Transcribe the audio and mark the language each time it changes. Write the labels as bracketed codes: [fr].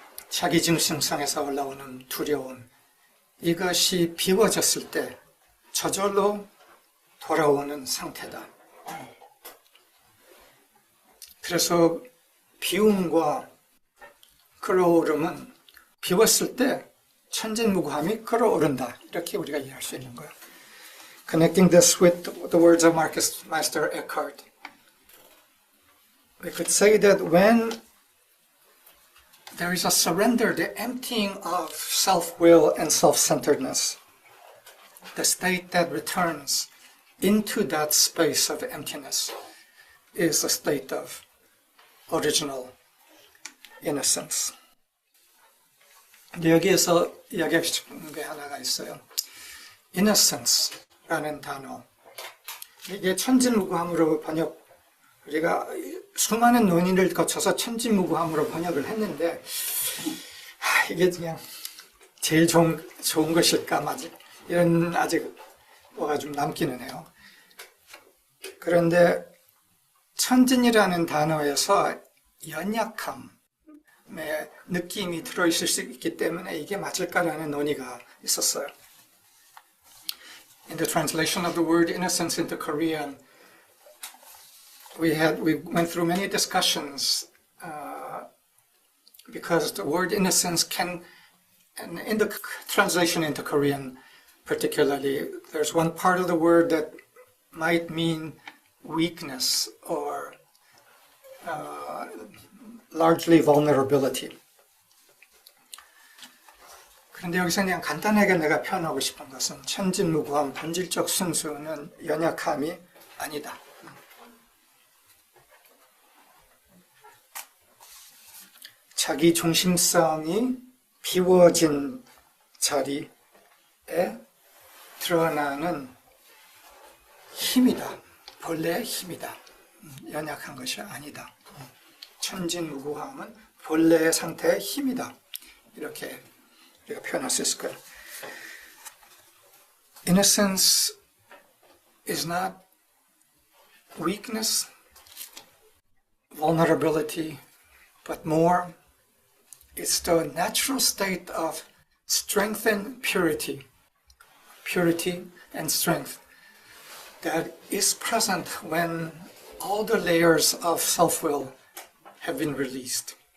[ko] 자기중심성에서 올라오는 두려움, 이것이 비워졌을 때 저절로 돌아오는 상태다. 그래서 비움과 끌어오름은 비웠을 때 천진무구함이 끌어오른다. 이렇게 우리가 이해할 수 있는 거예요. [en] Connecting this with the words of Marcus Meister Eckhart, we could say that when there is a surrender, the emptying of self-will and self-centeredness, the state that returns into that space of emptiness is a state of original innocence. [ko] 근데 여기에서 이야기하고 싶은 게 하나가 있어요. innocence라는 단어. 이게 천진무구함으로 우리가 수많은 논의를 거쳐서 천진무구함으로 번역을 했는데, 이게 그냥 제일 좋은 것일까, 맞지? 이런 아직 뭐가 좀 남기는 해요. 그런데 천진이라는 단어에서 연약함의 느낌이 들어있을 수 있기 때문에 이게 맞을까라는 논의가 있었어요. [en] In the translation of the word innocence into Korean, we went through many discussions because the word innocence can, and in the translation into Korean particularly, there's one part of the word that might mean weakness or largely vulnerability. [ko] 그런데 여기서 그냥 간단하게 내가 표현하고 싶은 것은 천진무구함, 본질적 순수는 연약함이 아니다. 자기 중심성이 비워진 자리에 드러나는 힘이다. 본래의 힘이다. 연약한 것이 아니다. 천진무구함은 본래의 상태의 힘이다. 이렇게 우리가 표현할 수 있을 거예요. [en] Innocence is not weakness, vulnerability, but more, it's the natural state of strength and purity and strength that is present when all the layers of self-will have been released.